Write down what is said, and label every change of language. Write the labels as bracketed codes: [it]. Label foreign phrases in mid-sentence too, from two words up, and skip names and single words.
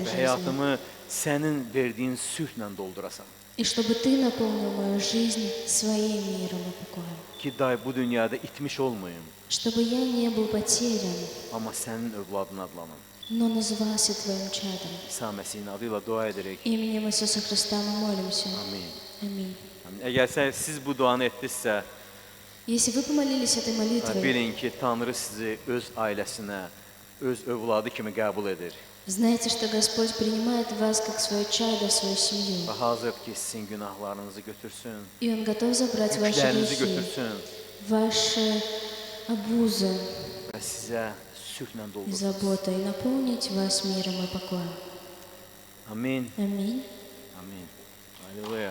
[az] və [ru] жизни, [az] həyatımı sənin verdiyin sülhlə doldurasan. [ru] и чтобы Ты наполнил мою жизнь своим миром и покоем, [az] Ki, day bu dünyada itmiş olmayım, [ru] чтобы я не был потерян, [az] amma sənin övladın adlanım. [ru] но назывался Твоим чадом. [az] İsa Məsihin adı ilə dua edirik. [ru] Именем Иисуса Христа мы молимся. [az] Amin. [ru] Аминь. [az] Amin. Əgər siz bu duanı etdinizsə, [ru] Если вы помолились этой молитвой, [az] bilin ki, Tanrı sizi öz ailəsinə, öz övladı kimi qəbul edir. [ru] знайте, что Господь принимает вас как свое чадо, в свою семью. [az] Və hazır ki, sizin günahlarınızı götürsün, [ru] И Он готов забрать ваши [az] yüklərinizi [ru] грехи, [az] götürsün [ru] ваши обузы [az] və sizə sülhlə [ru] и [az] doldursun. [ru] заботы, и наполнить вас миром и покоем. [az] Amin. [ru] Аминь. [az] Amin. Halleluya.